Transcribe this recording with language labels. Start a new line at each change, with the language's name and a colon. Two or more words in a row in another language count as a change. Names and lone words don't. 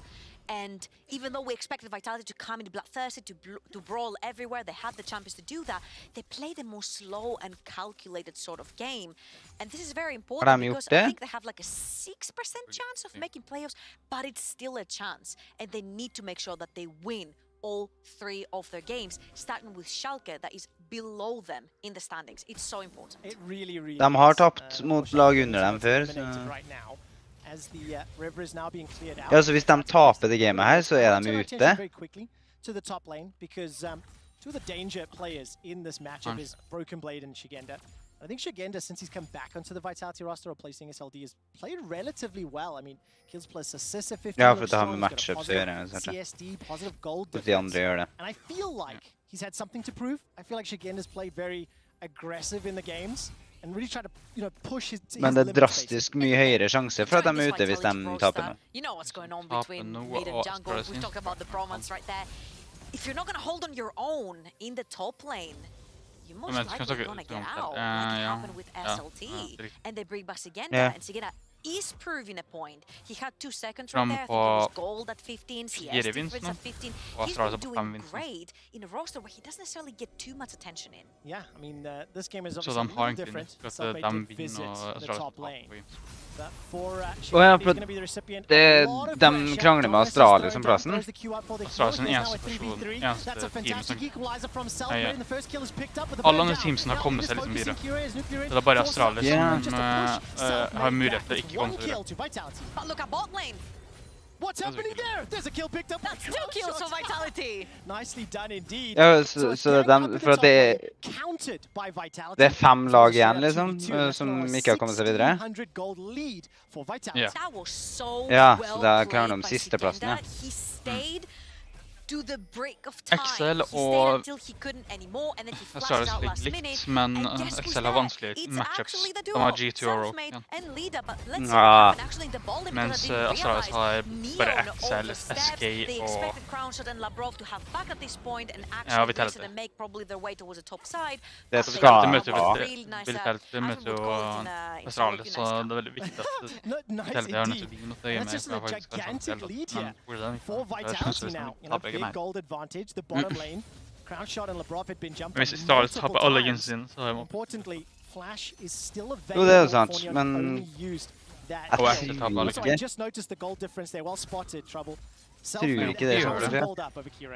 English: And even though we expected Vitality to come into bloodthirsty, to brawl everywhere, they had the champions to do that, they played a more slow and calculated sort of game. And this is very important because I think they have like a 6% chance of making playoffs, but it's still a chance. And they need to make sure that they win all 3 of their games, starting with Schalke that is below them in the standings. It's so important. It really
Norwegian: De har tapt mot lag under dem før, så...
English: As the river is now being cleared out.
Norwegian: Ja, så hvis de taper det gamet her, så de ute.
English: Very quickly to the top lane because two of the danger players in this matchup is Broken Blade and Shigenda. I think Shigenda, since he's come back onto the Vitality roster replacing SLD, has played relatively well. I mean, kills plus assists at 50.
Norwegian: Ja, for det har med matchups å gjøre.
English: CSD, positive gold defense. And I feel like he's had something to prove. I feel like Shigenda's played very aggressive in the games. And really try to, push his
Norwegian: Men det drastisk mye høyere sjanse for at de ute hvis de taper nå.
English: You know what's going on between mid and jungle. We talk about the bromance right there. If you're not going to hold on your own in the top lane, you're most likely going to get out, like it happened with SLT. And they bring back Sigenda, and Sigenda is proving a point. He had 2 seconds right there. I think it was gold at 15, CS difference at 15. He's been doing great in a roster where he doesn't necessarily get too much attention in. Yeah, I mean, this game is obviously a little different. Selfmade did visit the top lane. But for Shigenda, he's going to be the recipient of a lot of pressure.
Norwegian: De krangler med Australia som plassen. Australia eneste team som alle andre teamsene har kommet seg liksom videre. Så det bare Australia som har mulighet til å ikke komme seg videre.
English: But look at bot lane. What's happening there? There's a kill picked up. That's 2 kills for Vitality. Nicely done indeed.
Norwegian: Ja, så for at det er 5 lag igjen, liksom, som ikke har kommet seg videre.
English: Yeah.
Norwegian: Ja, så da klarer de sisteplassen, ja.
English: To the break of time.
Norwegian: Excel og Astralis ligger likt, men Excel har vanskelige matchups. De har G2 og Rogue igjen. Mens Astralis har bare Excel, SK og ja, Vitality. Det skal De møter jo Astralis, så det er veldig viktig at Vitality har nødt til å vinne mot det hjemme. For faktisk kanskje
English: big gold advantage, the bottom lane. Crown Shot and Labrov had been jumping multiple times. Importantly, Flash is still available. Only used that. I just noticed the gold difference there. Well spotted, Trouble. Self-made hold up over Kire.